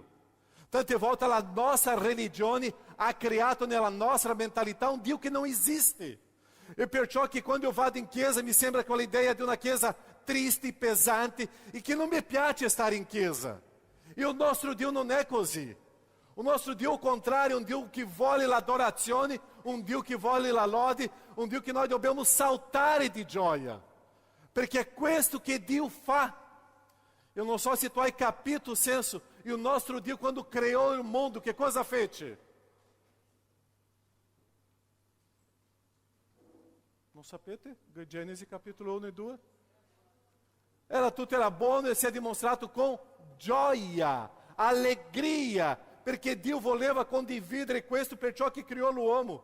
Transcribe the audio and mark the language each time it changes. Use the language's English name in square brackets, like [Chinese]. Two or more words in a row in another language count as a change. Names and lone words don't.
[Italian] Tante volte la nostra religione ha creato nella nostra mentalità un Dio che non esiste. E perciò che quando io vado in chiesa mi sembra quella idea di una chiesa triste, pesante e che non mi piace stare in chiesa. E o nostro Dio non è così. O nostro Dio, [Portuguese] ao contrário, é um [Italian] Dio che vuole l'adorazione, un Dio che vuole la lode, un Dio che noi dobbiamo saltare di gioia. Perché è questo che Dio fa. Eu non so se tu hai capito o senso. E o nostro Dio, [Portuguese] quando criou o mundo, [Italian] che cosa fece? Non sapete? Genesi capitolo 1 e 2? Tutto era buono e si è dimostrato con gioia, allegria, perché Dio voleva condividere questo, perciò che criò l'uomo.